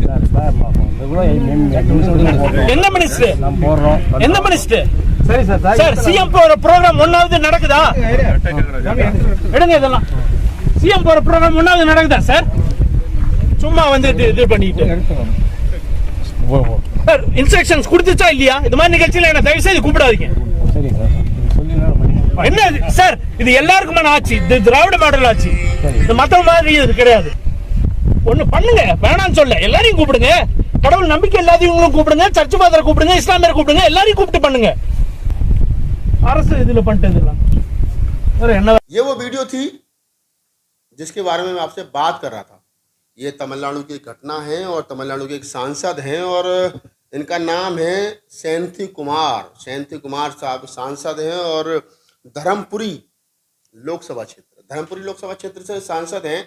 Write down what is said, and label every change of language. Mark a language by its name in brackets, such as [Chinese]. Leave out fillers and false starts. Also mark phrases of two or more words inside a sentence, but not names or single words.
[Tamil] என்ன மினிஸ்டர் எந்த மினிஸ்டர் சரி சார் சார் சிஎம் போற ப்ரோகிராம் ஒன்னாவது நடக்குதா எடுங்க இதெல்லாம் சிஎம் போற ப்ரோகிராம் ஒன்னாவது நடக்குதா சார் சும்மா வந்து இது பண்ணிட்டு சார் இன்ஸ்ட்ரக்ஷன்ஸ் கொடுத்துச்சா இல்லையா இது மாதிரி நிகழ்ச்சியில என்ன தயவு செய்து கூப்பிடாதீங்க என்ன சார் இது எல்லாருக்குமான ஆட்சி, இது திராவிட மாடல் ஆட்சி, இது மத்த மாதிரி இது கிடையாது. ஒண்ணு பண்ணுங்க, வேணாம்னு சொல்ல, எல்லாரையும் கூப்பிடுங்க, கடவுள் நம்பிக்கை இல்லாதவங்களும் கூப்பிடுங்க, [English] church father [Tamil] கூப்பிடுங்க, இஸ்லாமியரை கூப்பிடுங்க, எல்லாரையும் கூப்பிட்டு பண்ணுங்க. அரசு இதுல பண்ணிட்டு [Hindi] ये वो वीडियो थी जिसके बारे में मैं आपसे बात कर रहा था। ये तमिलनाडु की घटना है और तमिलनाडु के एक सांसद हैं और इनका नाम है सेंथी कुमार साहब सांसद हैं और धर्मपुरी लोकसभा क्षेत्र से सांसद हैं।